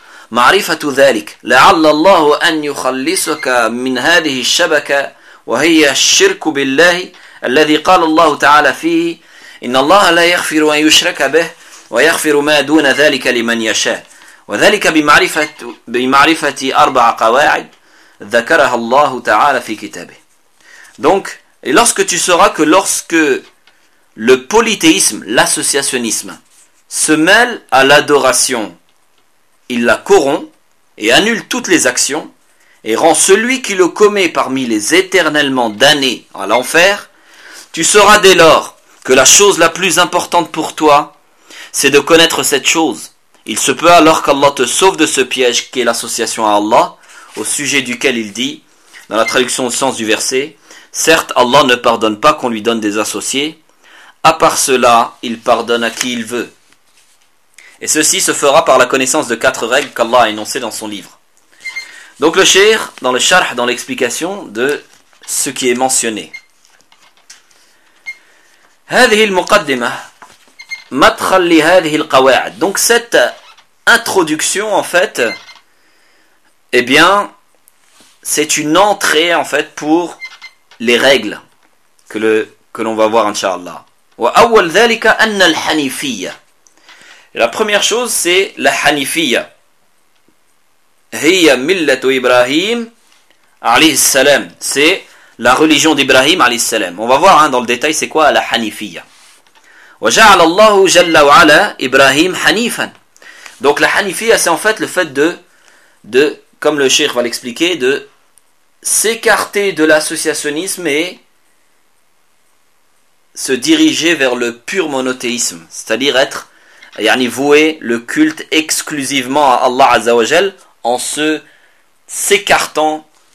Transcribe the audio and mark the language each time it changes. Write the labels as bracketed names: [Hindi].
[Arabic] معرفة ذلك لعل الله أن يخلصك من هذه الشبكة وهي الشرك بالله الذي قال الله تعالى فيه إن الله لا يغفر أن يشرك به ويغفر ما دون ذلك لمن يشاء وذلك بمعرفة أربع قواعد ذكرها الله تعالى في كتابه. [French] Donc, et lorsque tu sauras que lorsque le polythéisme, l'associationnisme, se mêle à l'adoration, il la corrompt et annule toutes les actions et rend celui qui le commet parmi les éternellement damnés à l'enfer, tu sauras dès lors que la chose la plus importante pour toi, c'est de connaître cette chose. Il se peut alors qu'Allah te sauve de ce piège qu'est l'association à Allah, au sujet duquel il dit, dans la traduction au sens du verset, « Certes, Allah ne pardonne pas qu'on lui donne des associés. À part cela, il pardonne à qui il veut. » Et ceci se fera par la connaissance de quatre règles qu'Allah a énoncées dans son livre. Donc le shir, dans le sharh, dans l'explication de ce qui est mentionné. [Arabic] هذه المقدمة مدخل لهذه القواعد. [French] Donc cette introduction, en fait, eh bien, c'est une entrée, en fait, pour les règles que l'on va voir, Inch'Allah. [Arabic] وأول ذلك أن الحنيفية. [French] La première chose, c'est la حنيفية. [Arabic] هي ملة إبراهيم عليه السلام. [French] C'est la religion d'Ibrahim alayhi salam. On va voir dans le détail c'est quoi la hanifiyya. [Arabic] Wa ja'ala Allahu jalla wa ala Ibrahim hanifan. [French] Donc la hanifiyya c'est en fait le fait de comme le cheikh va l'expliquer, de s'écarter de l'associationnisme et se diriger vers le pur monothéisme, c'est-à-dire être yani vouer le culte exclusivement à Allah azza wa jalla en se s'écartant.